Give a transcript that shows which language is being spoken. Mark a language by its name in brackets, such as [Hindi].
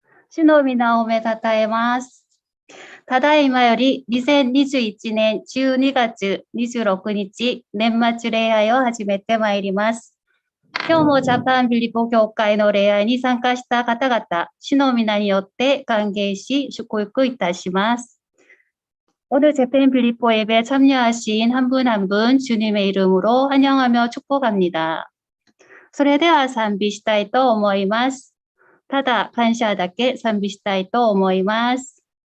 [Japanese] 主の皆をめたたえます。ただいまより2021年12月26日、年末礼拝を始めてまいります。今日もジャパンビリポ教会の礼拝に参加した方々、主の皆によって歓迎し、祝福いたします。 [Korean] 오늘 재팬 빌리포 예배에 참여하신 한 분 한 분 주님의 이름으로 환영하며 축복합니다. [Japanese] それでは賛美したいと思います。ただ感謝だけ賛美したいと思います。